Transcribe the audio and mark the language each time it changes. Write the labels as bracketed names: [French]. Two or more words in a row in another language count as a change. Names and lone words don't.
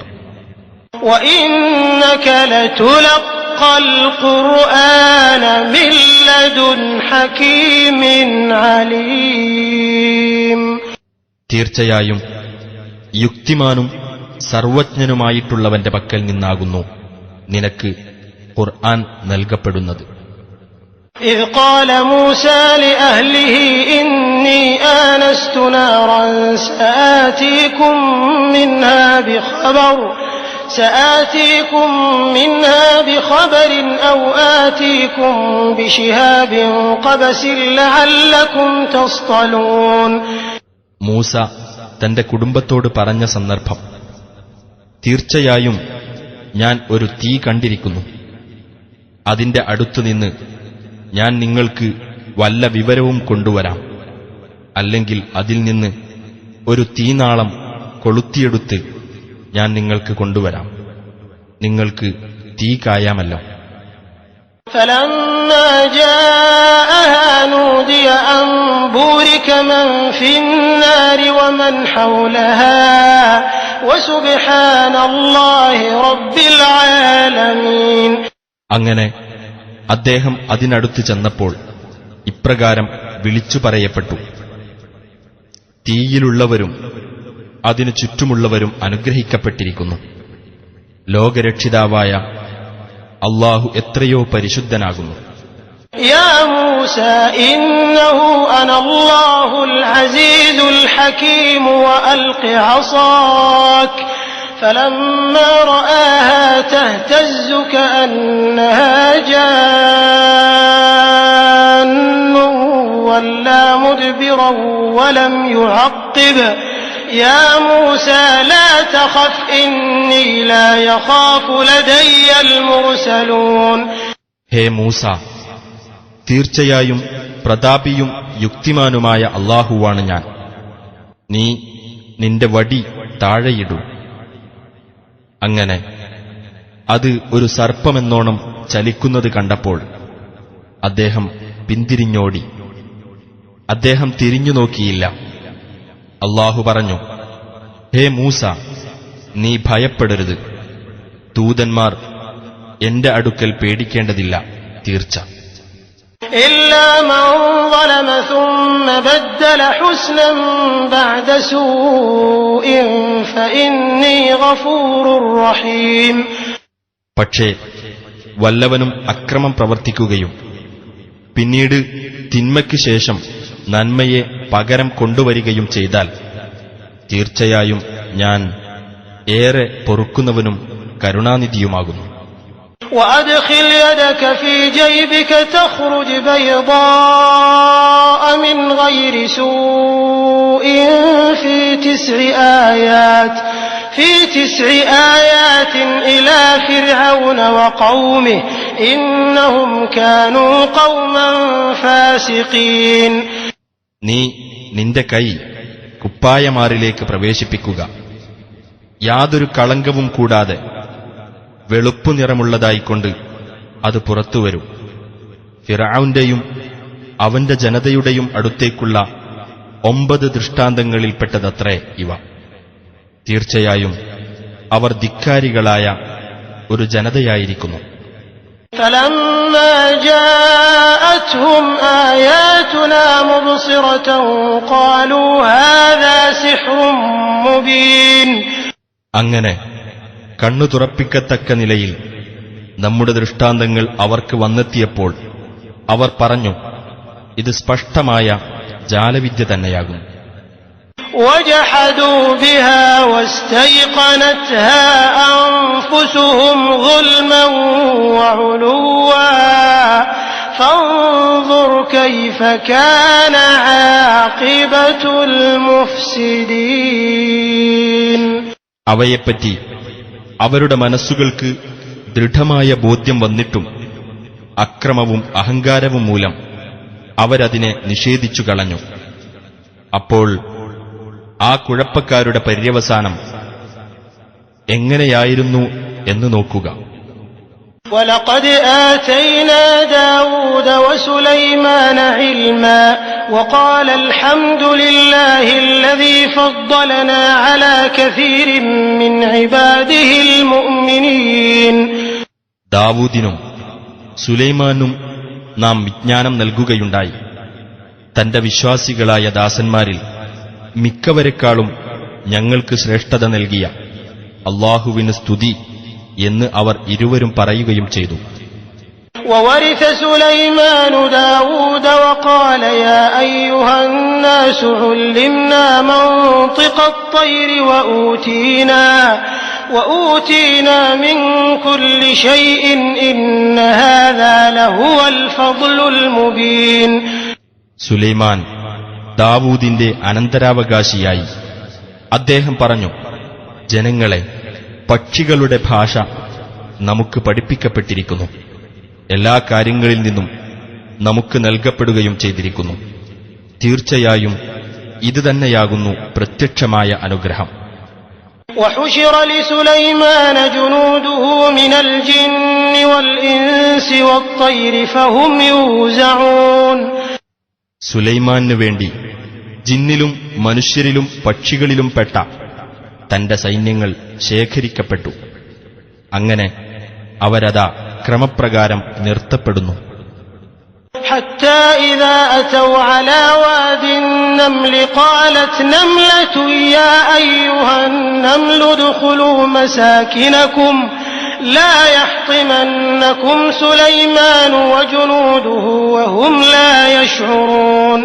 [Arabic] وإنك لتلقى القرآن من لدن حكيم عليم. [Malayalam] തീർച്ചയായും യുക്തിമാനും സർവജ്ഞനുമായിട്ടുള്ളവന്റെ പക്കൽ നിന്നാകുന്നു നിനക്ക് ഖുർആൻ നൽകപ്പെടുന്നത്. [Arabic] إذ قال موسى لأهله إني آنست نارا سآتيكم منها بخبر أو آتيكم بشهاب قبس لعلكم تصطلون. [Malayalam] മൂസ തന്റെ കുടുംബത്തോട് പറഞ്ഞ സന്ദർഭം, തീർച്ചയായും ഞാൻ ഒരു തീ കണ്ടിരിക്കുന്നു, അതിന്റെ അടുത്തുനിന്ന് ഞാൻ നിങ്ങൾക്ക് വല്ല വിവരവും കൊണ്ടുവരാം, അല്ലെങ്കിൽ അതിൽ നിന്ന് ഒരു തീനാളം കൊളുത്തിയെടുത്ത് ഞാൻ നിങ്ങൾക്ക് കൊണ്ടുവരാം, നിങ്ങൾക്ക് തീ കായാമല്ലോ. [Arabic] فلما جاءها نودي أن بورك من في النار ومن حولها وسبحان الله رب العالمين. [Malayalam] അങ്ങനെ അദ്ദേഹം അതിനടുത്ത് ചെന്നപ്പോൾ ഇപ്രകാരം വിളിച്ചു പറയപ്പെട്ടു: തീയിലുള്ളവരും അതിനു ചുറ്റുമുള്ളവരും അനുഗ്രഹിക്കപ്പെട്ടിരിക്കുന്നു. ലോകരക്ഷിതാവായ അല്ലാഹു എത്രയോ പരിശുദ്ധനാകുന്നു. [Arabic] يا موسى إنه أنا الله العزيز الحكيم وألق عصاك فلما رآها تهتز كأنها جان ولا مدبرا ولم يعقب يا موسى لا تخف إني لا يخاف لدي المرسلون. [Malayalam] ഹേ മൂസ, തീർച്ചയായും പ്രതാപിയും യുക്തിമാനുമായ അല്ലാഹുവാണ് ഞാൻ. നീ നിന്റെ വടി താഴെയിടൂ. അങ്ങനെ അത് ഒരു സർപ്പമെന്നോണം ചലിക്കുന്നത് കണ്ടപ്പോൾ അദ്ദേഹം പിന്തിരിഞ്ഞോടി. അദ്ദേഹം തിരിഞ്ഞു നോക്കിയില്ല. അല്ലാഹു പറഞ്ഞു: ഹേ മൂസ, നീ ഭയപ്പെടരുത്. ദൂതന്മാർ എന്റെ അടുക്കൽ പേടിക്കേണ്ടതില്ല, തീർച്ച. [Arabic] إلا من ظلم ثم بدل حسنا بعد سوء فإني غفور رحيم. [Malayalam] പക്ഷേ വല്ലവനും അക്രമം പ്രവർത്തിക്കുകയും പിന്നീട് തിന്മയ്ക്ക് ശേഷം നന്മയെ പകരം കൊണ്ടുവരികയും ചെയ്താൽ തീർച്ചയായും ഞാൻ ഏറെ പൊറുക്കുന്നവനും കരുണാനിധിയുമാകുന്നു. [Arabic] وأدخل يدك في جيبك تخرج بيضاء من غير سوء في 9 آيات إلى فرعون وقومه إنهم كانوا قوما فاسقين. [Malayalam] നീ നിന്റെ കൈ കുപ്പായമാറിലേക്ക് പ്രവേശിപ്പിക്കുക. യാതൊരു കളങ്കവും കൂടാതെ വെളുപ്പു നിറമുള്ളതായിക്കൊണ്ട് അത് പുറത്തുവരും. ഫിർഔന്റെയും അവന്റെ ജനതയുടെയും അടുത്തേക്കുള്ള 9 ദൃഷ്ടാന്തങ്ങളിൽപ്പെട്ടതത്രേ ഇവ. തീർച്ചയായും അവർ ധിക്കാരികളായ ഒരു ജനതയായിരിക്കുന്നു. [Arabic] فلما جاءتهم آياتنا مبصرة قالوا هذا سحر مبين. [Malayalam] അങ്ങനെ കണ്ണു തുറപ്പിക്കത്തക്ക നിലയിൽ നമ്മുടെ ദൃഷ്ടാന്തങ്ങൾ അവർക്ക് വന്നെത്തിയപ്പോൾ അവർ പറഞ്ഞു, ഇത് സ്പഷ്ടമായ ജാലവിദ്യ തന്നെയാകും. [Arabic] وجحدوا بها واستيقنتها أنفسهم ظلما وعلوا فانظر كيف كان عاقبة المفسدين. [Malayalam] അവയെപ്പറ്റി അവരുടെ മനസ്സുകൾക്ക് ദൃഢമായ ബോധ്യം വന്നിട്ടും അക്രമവും അഹങ്കാരവും മൂലം അവരതിനെ നിഷേധിച്ചു കളഞ്ഞു. അപ്പോൾ ആ കുഴപ്പക്കാരുടെ പര്യവസാനം എങ്ങനെയായിരുന്നു എന്ന് നോക്കുക. [Arabic] وَلَقَدْ آتَيْنَا دَاوُودَ وَسُلَيْمَانَ عِلْمًا وَقَالَ الْحَمْدُ لِلَّهِ الَّذِي فَضَّلَنَا عَلَى كَثِيرٍ مِّنْ عِبَادِهِ الْمُؤْمِنِينَ. [Malayalam] ദാവൂദിനും സുലൈമാനും നാം വിജ്ഞാനം നൽകുകയുണ്ടായി. തന്റെ വിശ്വാസികളായ ദാസന്മാരിൽ മിക്കവരെക്കാളും ഞങ്ങൾക്ക് ശ്രേഷ്ഠത നൽകിയ അല്ലാഹുവിന് സ്തുതി എന്ന് അവർ ഇരുവരും പറയുകയും ചെയ്തു. [Arabic] وَوَرِثَ سُلَيْمَانُ دَاوُودَ وَقَالَ يَا أَيُّهَا النَّاسُ عُلِّمْنَا مَنطِقَ الطَّيْرِ وَأُوتِينَا مِنْ كُلِّ شَيْءٍ إِنَّ هَذَا لَهُوَ الْفَضْلُ الْمُبِينُ. [Malayalam] സുലൈമാൻ ദാവൂദിന്റെ അനന്തരാവകാശിയായി അദ്ദേഹം പറഞ്ഞു, ജനങ്ങളെ, പക്ഷികളുടെ ഭാഷ നമുക്ക് പഠിപ്പിക്കപ്പെട്ടിരിക്കുന്നു. എല്ലാ കാര്യങ്ങളിൽ നിന്നും നമുക്ക് നൽകപ്പെടുകയും ചെയ്തിരിക്കുന്നു. തീർച്ചയായും ഇതുതന്നെയാകുന്നു പ്രത്യക്ഷമായ അനുഗ്രഹം. [Arabic] وحشر لسليمان جنوده من الجن والإنس والطير فهم يوزعون. [Malayalam] സുലൈമാനു വേണ്ടി ജിന്നിലും മനുഷ്യരിലും പക്ഷികളിലും പെട്ട തന്റെ സൈന്യങ്ങൾ ശേഖരിക്കപ്പെട്ടു. അങ്ങനെ അവരതാ ക്രമപ്രകാരം നിർത്തപ്പെടുന്നു. [Arabic] حتى إذا أتوا على واد النمل قالت نملة يا أيها النمل ادخلوا مساكنكم لا يحطمنكم سليمان وجنوده وهم لا يشعرون.